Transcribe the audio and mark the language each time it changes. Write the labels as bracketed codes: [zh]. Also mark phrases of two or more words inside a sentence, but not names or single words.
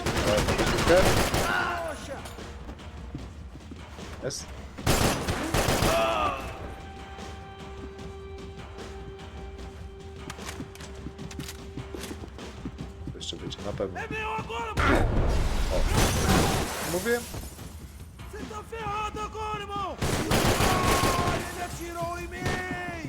[pl] Pokaż główkę. Jest. To jeszcze będzie, na pewno. O. Mówię? [pt] Você tá ferrado agora, irmão! Ele atirou em mim!